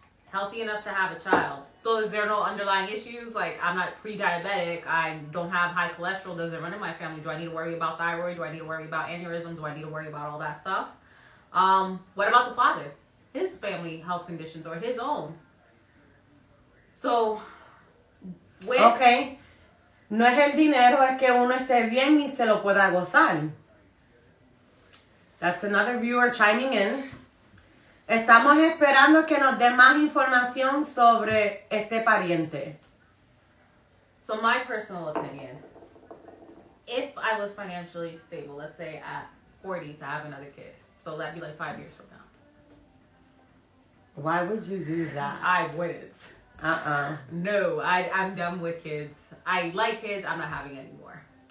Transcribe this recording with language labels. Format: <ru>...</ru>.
<en>Healthy enough to have a child. So is there no underlying issues? Like, I'm not pre-diabetic. I don't have high cholesterol. Does it run in my family? Do I need to worry about thyroid? Do I need to worry about aneurysms? Do I need to worry about all that stuff? What about the father? His family health conditions or his own? So, Okay.</en> <es>No es el dinero, es que uno esté bien y se lo pueda gozar.</es> <en>That's another viewer chiming in.</en> <es>Estamos esperando que nos dé más información sobre este pariente.</es> <en>So my personal opinion, if I was financially stable, let's say at 40 to have another kid, so that'd be like 5 years from now. Why would you do that? I wouldn't. No, I'm done with kids. I like kids. I'm not having any more.</en>